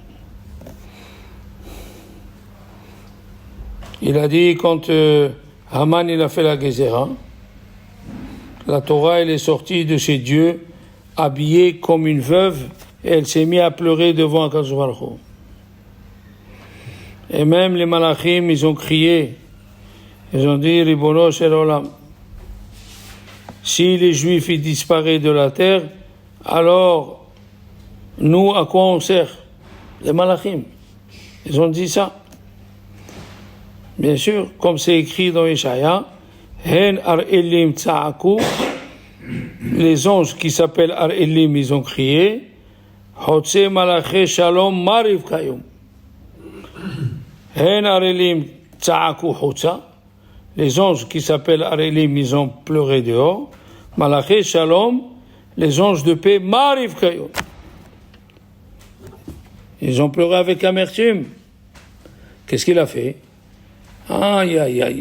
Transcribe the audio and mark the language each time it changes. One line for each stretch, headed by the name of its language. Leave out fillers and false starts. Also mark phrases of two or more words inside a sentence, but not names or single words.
French: Il a dit, quand Haman il a fait la Gézéra, la Torah elle est sortie de chez Dieu, habillée comme une veuve, et elle s'est mise à pleurer devant
Hebrew: הקדוש ברוך הוא.
French: Et même les Malachim, ils ont crié, ils ont dit,
Hebrew: רבונו של עולם,
French: si les Juifs ils disparaissent de la terre, alors nous, à quoi on sert? Les Malachim. Ils ont dit ça. Bien sûr, comme c'est écrit dans Ishaïa,
Hebrew: הן אראלים צעקו,
French: les anges qui s'appellent ar-elim, ils ont crié,
Hebrew: חוצה מלאכי שלום מר יבכיון. הן אראלים צעקו חוצה,
French: les anges qui s'appellent ar-elim, ils ont pleuré dehors,
Hebrew: מלאכי שלום,
French: les anges de paix
Hebrew: מר יבכיון.
French: Ils ont pleuré avec amertume. Qu'est-ce qu'il a fait? Aïe, aïe, aïe.